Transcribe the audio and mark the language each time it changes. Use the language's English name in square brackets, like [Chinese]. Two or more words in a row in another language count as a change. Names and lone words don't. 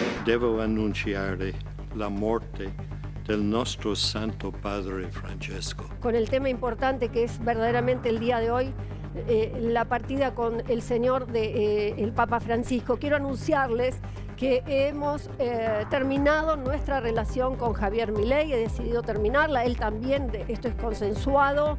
[Italian] devo annunciare la morte del nostro Santo Padre Francesco. [Spanish] Con el tema importante que es verdaderamente el día de hoy, la partida con el Señor del Papa Francisco. Quiero anunciarles que hemos terminado nuestra relación con Javier Milei, he decidido terminarla, él también, esto es consensuado.